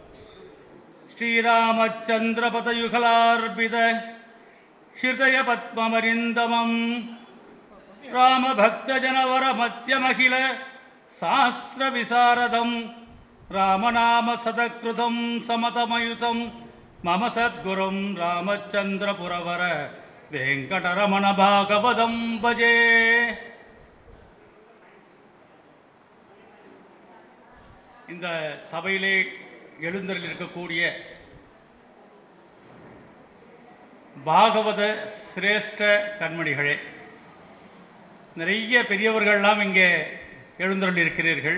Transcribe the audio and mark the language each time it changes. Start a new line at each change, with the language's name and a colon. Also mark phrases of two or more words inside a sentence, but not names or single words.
Sanskrit: श्रीरामचन्द्रपदयुगलार्पित हृदयपद्ममरिन्दमम् रामभक्तजनवरमत्यमखिल शास्त्रविशारदं रामनामसदकृतं समतमयुतं मम सद्गुरुं रामचन्द्रपुरवर वेङ्कटरमण भागवतं भजे
Tamil: இந்த சபையிலே எழுந்தருள் இருக்கக்கூடிய பாகவத சிரேஷ்ட கண்மணிகளே, நிறைய பெரியவர்கள்லாம் இங்கே எழுந்தருள் இருக்கிறீர்கள்.